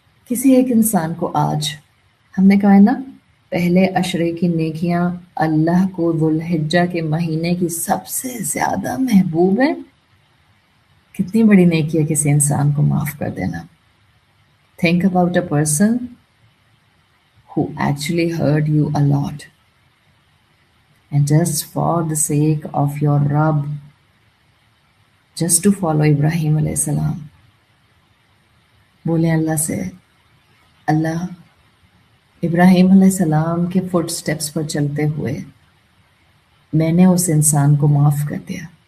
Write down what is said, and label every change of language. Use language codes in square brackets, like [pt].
[ur] کسی ایک انسان کو آج ہم نے کہا ہے نا، پہلے عشرے کی نیکیاں اللہ کو ذوالحجہ کے مہینے کی سب سے زیادہ محبوب ہیں. کتنی بڑی نیکی ہے کسی انسان کو معاف کر دینا. [en] Think about a person who actually hurt you a lot. And just for the sake of your Rabb, just to follow Ibrahim alayhi salam, [ur] بولیں اللہ سے، اللہ ابراہیم علیہ السلام کے فٹ سٹیپس پر چلتے ہوئے میں نے اس انسان کو معاف کر دیا.